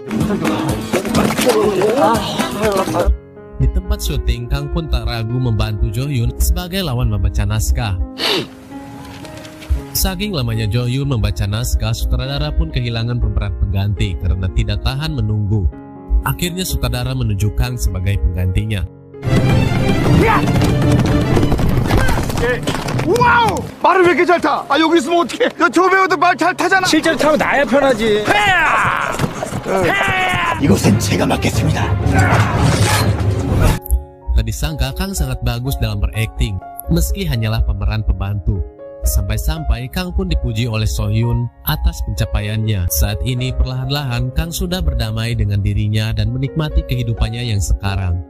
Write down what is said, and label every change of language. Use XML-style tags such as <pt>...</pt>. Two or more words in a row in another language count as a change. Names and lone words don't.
<id>Di tempat syuting, Kang pun tak ragu membantu Jo-hyun sebagai lawan membaca naskah. Saking lamanya Jo-hyun membaca naskah, sutradara pun kehilangan pemeran pengganti karena tidak tahan menunggu. Akhirnya sutradara menunjuk Kang sebagai penggantinya.</id> <ko>와우! 말을 왜 이렇게 잘 타? 아, 여기 있으면 어떡해? 저 배우도 말 잘 타잖아. 실제로 타면 나야 편하지. 이곳은 제가 맡겠습니다.</ko> <id>Tak disangka Kang sangat bagus dalam berakting, meski hanyalah pemeran pembantu. Sampai-sampai Kang pun dipuji oleh So-hyun atas pencapaiannya. Saat ini perlahan-lahan Kang sudah berdamai dengan dirinya dan menikmati kehidupannya yang sekarang.</id>